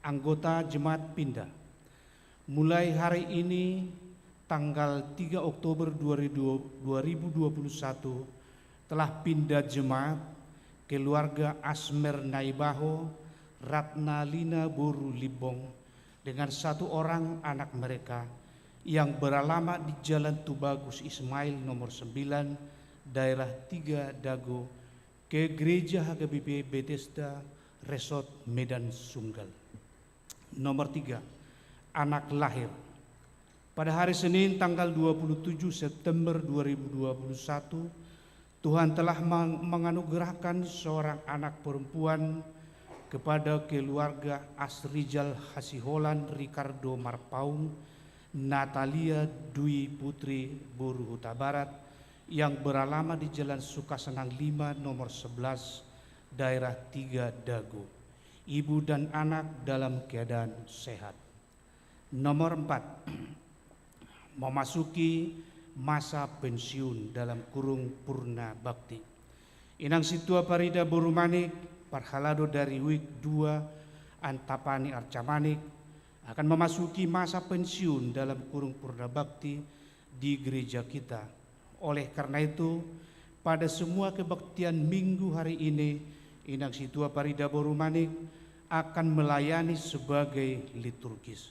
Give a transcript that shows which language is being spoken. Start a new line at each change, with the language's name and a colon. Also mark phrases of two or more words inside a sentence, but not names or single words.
Indonesian: Anggota jemaat pindah mulai hari ini tanggal 3 Oktober 2021 telah pindah jemaat keluarga Asmer Naibaho Ratna Lina Boru Libong dengan satu orang anak mereka yang beralamat di Jalan Tubagus Ismail nomor 9, Daerah 3 Dago, ke Gereja HKBP Bethesda Resort Medan Sunggal. Nomor 3. Anak lahir pada hari Senin tanggal 27 September 2021, Tuhan telah menganugerahkan seorang anak perempuan kepada keluarga Asrijal Hasiholan Ricardo Marpaung Natalia Dwi Putri Boru Huta Barat yang beralamat di Jalan Sukasenang 5 nomor 11, Daerah 3 Dago. Ibu dan anak dalam keadaan sehat. Nomor 4. Memasuki masa pensiun dalam kurung Purna Bakti. Inang Situa Parida Borumanik Parhalado dari Wik 2 Antapani Arcamanik akan memasuki masa pensiun dalam kurung Purna Bakti di gereja kita. Oleh karena itu, pada semua kebaktian minggu hari ini, Inang Situa Parida Borumanik akan melayani sebagai liturgis.